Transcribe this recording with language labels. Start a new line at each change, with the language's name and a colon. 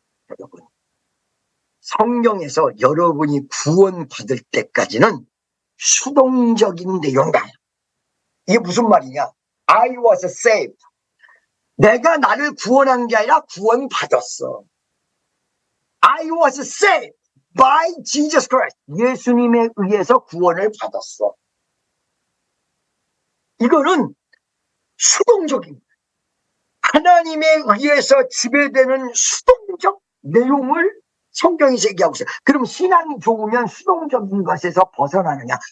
Korean: 여러분, 성경에서 여러분이 구원받을 때까지는 수동적인 내용이다. 이게 무슨 말이냐?
English: I was saved.
Korean: 내가 나를 구원한 게 아니라 구원받았어.
English: I was saved by Jesus Christ.
Korean: 예수님에 의해서 구원을 받았어. 이거는 수동적인 거예요. 하나님에 의해서 지배되는 수동적 내용을 성경에서 얘기하고 있어요. 그럼 신앙이 좋으면 수동적인 것에서 벗어나느냐?